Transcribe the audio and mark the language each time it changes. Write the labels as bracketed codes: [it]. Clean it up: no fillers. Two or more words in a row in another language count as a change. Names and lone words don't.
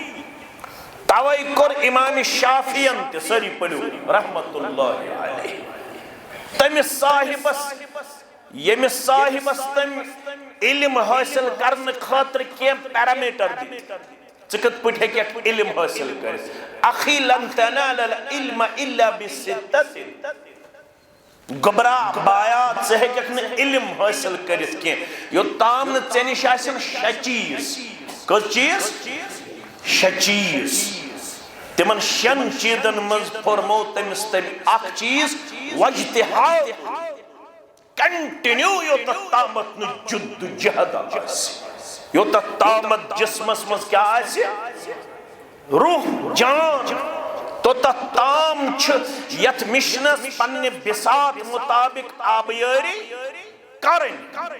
[ks] توے کوٚر امام شافعین تہِ, سٲری پٔرِو رحمت اللہ علیہ, تٔمِس صاحبس تٔمۍ علم حٲصِل کرنہٕ خٲطرٕ کینٛہہ پیرامیٹر دِتۍ. ژٕ کِتھ پٲٹھۍ ہیٚککھ علم حٲصِل کٔرِتھ؟ [ar] اخی لن تنال العلم الا بستة. [ks] گبرا بایا, ژٕ ہیٚککھ نہٕ علم حٲصِل کٔرِتھ کینٛہہ یوٚتام نہٕ ژےٚ نِش آسن 6 چیٖز. کٔژ چیٖز؟ 6 چیٖز. تِمن 6 چیٖزن منٛز پھورمو تٔمِس تٔمۍ اکھ چیٖز, واجتہاد, کنٹِنیو, یوٚتتھ تامتھ نہٕ جد جہد آسہِ, یوٚتتھ تامتھ جسمس منٛز کیٛاہ آسہِ, روح جان, توٚتتھ تام چھِ یتھ مشنس پننہِ بساط مطابق آبیٲری کرٕنۍ.